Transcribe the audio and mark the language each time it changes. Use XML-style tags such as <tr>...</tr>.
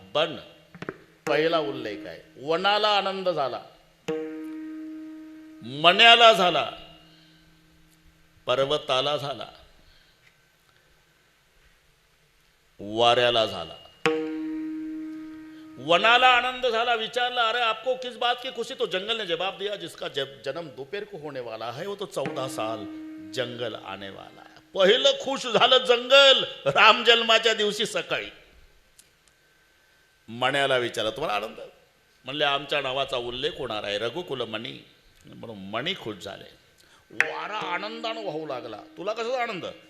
<mr>बन पहिला उल्लेख आहे. वनाला आनंद झाला, मण्याला झाला, पर्वताला झाला, वाऱ्याला झाला. वनाला आनंद झाला. विचारला,</mr> <hi>अरे आपको किस बात की खुशी? तो जंगल ने जवाब दिया, जिसका जन्म दोपहर को होने वाला है वो तो 14 साल जंगल आने वाला है.</hi> <mr>पहिलं खुश झालं जंगल राम जन्माच्या दिवशी सकाळी. मण्याला विचारला, तुम्हाला आनंद? म्हणले, आमच्या नावाचा उल्लेख होणार आहे, रघुकुल मणी. म्हणून मणी खुश झाले. वारा आनंदानं वाहू लागला. तुला कसा आनंद?</mr>